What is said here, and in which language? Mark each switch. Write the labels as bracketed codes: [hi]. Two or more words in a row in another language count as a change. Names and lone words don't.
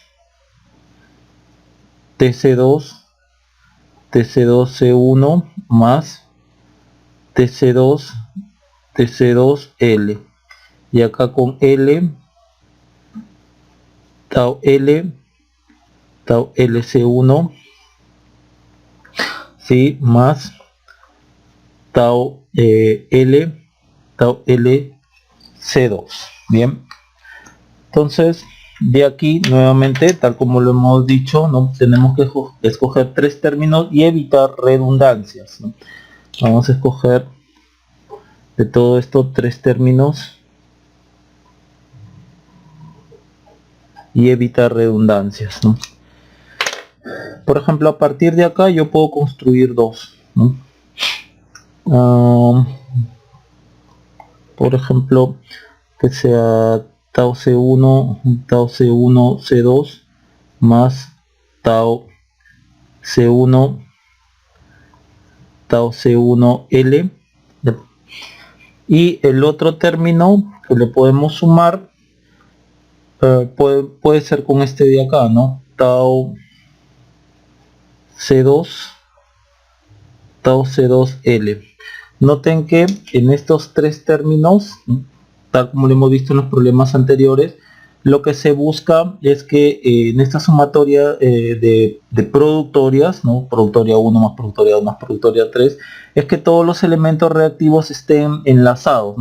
[es] TC2 TC2C1 más TC2 TC2L, y acá con L tau LC1, ¿sí? Más tau tau LC2. Bien, entonces de aquí nuevamente, tal como lo hemos dicho, no tenemos que escoger tres términos y evitar redundancias, ¿no? Vamos a escoger de todo esto tres términos y evitar redundancias, ¿no? Por ejemplo, a partir de acá yo puedo construir dos, ¿no? Por ejemplo, que sea tau C1, tau C1, C2 más tau C1 tau C1L, y el otro término que le podemos sumar puede ser con este de acá, ¿no? Tau C2 tau C2L. Noten que en estos tres términos, tal como lo hemos visto en los problemas anteriores, lo que se busca es que en esta sumatoria de productorias, ¿no? Productoria 1 más productoria 2 más productoria 3, es que todos los elementos reactivos estén enlazados, ¿no?